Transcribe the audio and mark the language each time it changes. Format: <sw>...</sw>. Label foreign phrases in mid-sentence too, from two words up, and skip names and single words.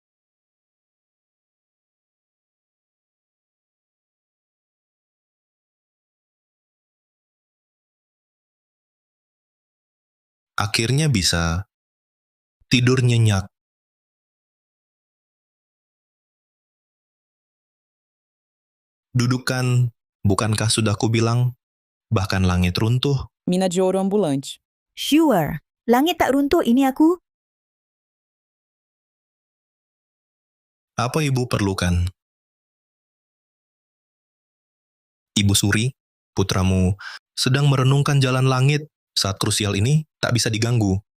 <id>Akhirnya bisa tidur nyenyak. Dudukan, bukankah sudah kubilang, bahkan langit runtuh.</id> <pt>Mina de ouro ambulante.</pt> <id>Sure. Langit tak runtuh ini aku. Apa ibu perlukan? Ibu Suri, putramu, sedang merenungkan jalan langit saat krusial ini tak bisa diganggu.</id>